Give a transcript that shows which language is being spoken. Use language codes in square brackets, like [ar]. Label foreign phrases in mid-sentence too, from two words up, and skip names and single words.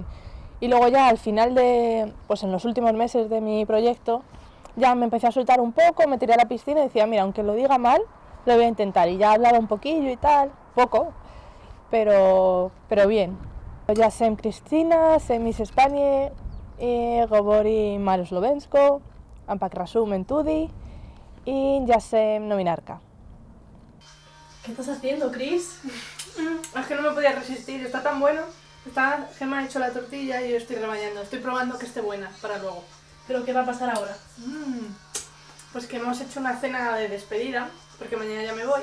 [es] Y luego ya al final pues en los últimos meses de mi proyecto, ya me empecé a soltar un poco, me tiré a la piscina y decía, mira, aunque lo diga mal, lo voy a intentar. Y ya hablaba un poquillo y tal, poco, pero bien. [sl] Ya sem Cristina, sem Miss España, govori malo slovensko, ampak razumem tudi y ya sem novinarka. [es] ¿Qué estás haciendo, Chris? Es que no me podía resistir, está tan bueno. Gemma ha hecho la tortilla y yo estoy rebañando. Estoy probando que esté buena para luego. ¿Pero qué va a pasar ahora? Pues que hemos hecho una cena de despedida, porque mañana ya me voy.